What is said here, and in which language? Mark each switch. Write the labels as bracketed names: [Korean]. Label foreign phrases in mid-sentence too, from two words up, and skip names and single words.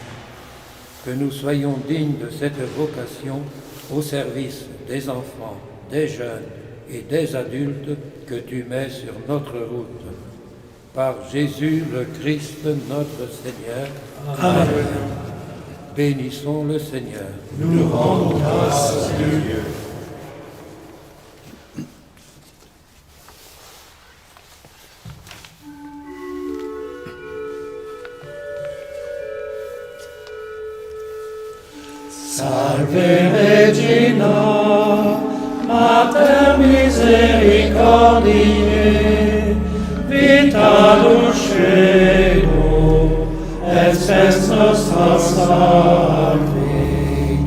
[French] Que nous soyons dignes de cette vocation au service des enfants, des jeunes et des adultes que tu mets sur notre route. Par Jésus le Christ, notre Seigneur. Amen. Bénissons le Seigneur. Nous rendons grâce à Dieu. [Latin] Salve Regina, Mater misericordiae, vita dulcedo, et spes nostra salvit.